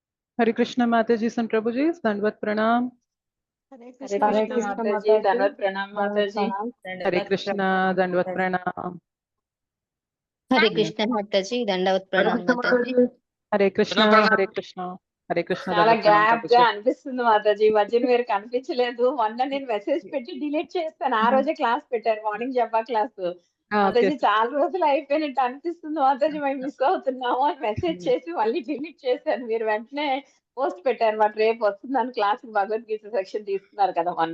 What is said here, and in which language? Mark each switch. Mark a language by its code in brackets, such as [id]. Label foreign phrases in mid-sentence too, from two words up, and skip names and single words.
[hi] हरे कृष्ण माता जी, संत प्रभु जी, दंडवत प्रणाम। हरे हरे कृष्ण कृष्ण माता जी, दंडवत प्रणाम माता जी। हरे दंडवत कृष्ण प्रणाम दंडवत माता जी। प्रणाम। हरे कृष्ण माताजी दंडवत प्रणाम माताजी। हरे कृष्ण हरे कृष्ण हरे कृष्ण [te] చాలా [hi] दंडवत प्रणाम [te] గ్యాప్ [hi] प्रभु [te] గా [hi] जी। [te] అనిపిస్తుంది మాతాజీ. ఈ మధ్యన మీరు కనిపించలేదు. మొన్న నేను మెసేజ్ పెట్టి డిలీట్ చేస్తాను. ఆ రోజే క్లాస్ పెట్టారు, మార్నింగ్ జపా క్లాస్. ఓకే. మాతాజీ చాలా రోజులు అయిపోయినట్టు అనిపిస్తుంది మాతాజీ, మేము మిస్ అవుతున్నాము అని మెసేజ్ చేసి మళ్ళీ డిలీట్ చేశాను. మీరు వెంటనే పోస్ట్ పెట్టారు మాట, రేపు వస్తుందని క్లాస్ భగవద్గీత సెక్షన్ తీసుకున్నారు కదా మొన్న.